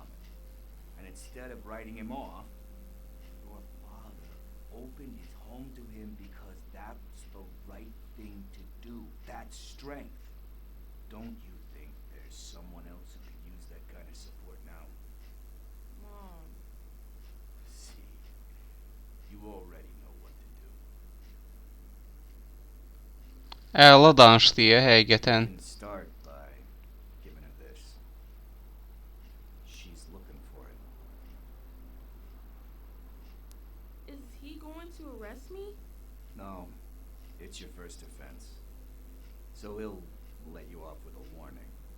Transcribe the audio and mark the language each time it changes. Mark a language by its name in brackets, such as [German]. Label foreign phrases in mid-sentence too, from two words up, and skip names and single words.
[English] And instead of writing him off, your father opened his home to him because that was the right thing to do. That's strength. Don't you think there's someone else who could use that kind of support now? Mom. See, you already know what to do. [Azerbaijani] Əla danışdı ya həqiqətən. [English] You can start by giving her this. She's looking for it. Is he going to arrest me? No, it's your first offense. So he'll let you off with a warning.